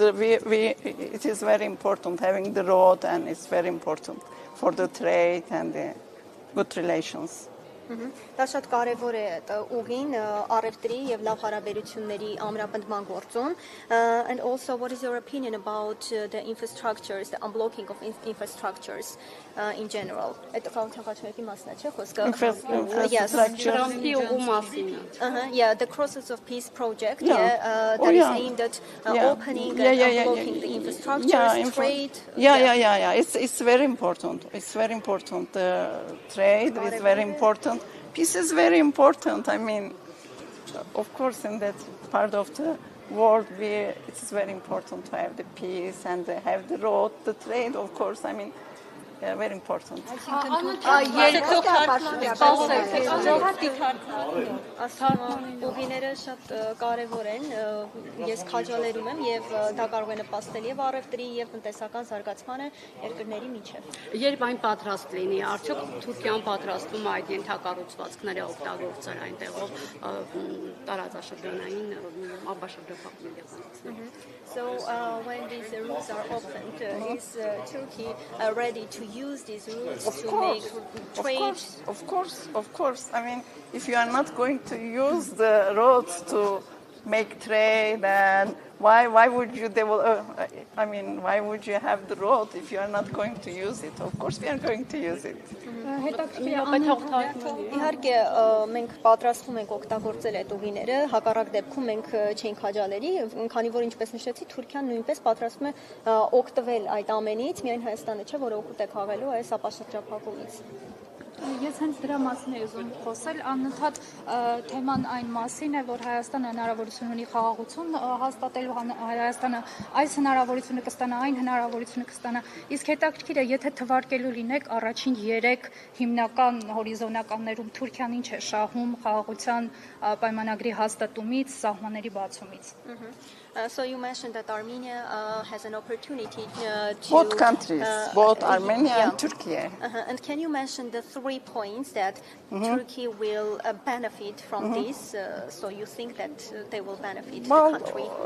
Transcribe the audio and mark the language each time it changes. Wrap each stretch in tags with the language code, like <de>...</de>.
<en>It is very important having the road, and it's very important for the trade and the good relations.</en> <hy>Դա շատ կարևոր է ուղին առևտրի եւ լավ հարաբերությունների ամրապնդման գործում.</hy> <en>And also, what is your opinion about the infrastructures, the unblocking of infrastructures in general?</en> <hy>Այդ խաղաղությունների մասն է, չէ՞ խոսքը?</hy> <en>Yes.</en> <hy>Թրամփի ուղու մասին։</hy> <en>Yeah, the Crosses of Peace project that is aimed at opening and unblocking the infrastructures, trade. Yeah. It's very important. It's very important. Trade is very important. Peace is very important. I mean, of course, in that part of the world, it's very important to have the peace and have the road, the trade, of course. I mean, very important.</en> <hy>Ուղիները շատ կարևոր են, ես քաջալերում եմ եւ դա կարող է նպաստել եւ առևտրի եւ տնտեսական զարգացմանը երկրների միջեւ։ Երբ այն պատրաստ լինի, արդյոք Թուրքիան պատրաստվում է այդ ենթակառուցվածքները օգտագործել այնտեղով տարածաշրջանային ապաշրջափակման եղանակները։</hy> <en>So when these routes are opened, is Turkey ready to use these routes to make trade? Of course. I mean, if you are not going to use the roads to make trade, then why would you develop? Why would you have the road if you are not going to use it? Of course, we are going to use it.</en> <hy>Իհարկե մենք պատրաստվում ենք օգտագործել այդ ուղիները, հակառակ դեպքում մենք չենք քաջալերի, քանի որ ինչպես նշեցի, Թուրքիան նույնպես պատրաստվում է օգտվել այդ ամենից, միայն Հայաստանը չէ, որ օգուտ է քաղելու այս ապաշրջափակումից։ Ես հենց դրա մասին եմ ուզում խոսել, անընդհատ թեման այն մասին է, որ Հայաստանը հնարավորություն ունի խաղաղություն հաստատելու, Հայաստանը այս հնարավորությունը կստանա, այն հնարավորությունը կստանա, իսկ հետաքրքիր է, եթե թվարկելու լինեք առաջին 3 հիմնական հորիզոնականներում Թուրքիան ինչ է շահում խաղաղության պայմանագրի հաստատումից, սահմանների բացումից։</hy> <en>So you mentioned that Armenia has an opportunity to both countries, both Armenia and Turkey. And can you mention the 3 points that Turkey will benefit from this? So you think that they will benefit the country?</en>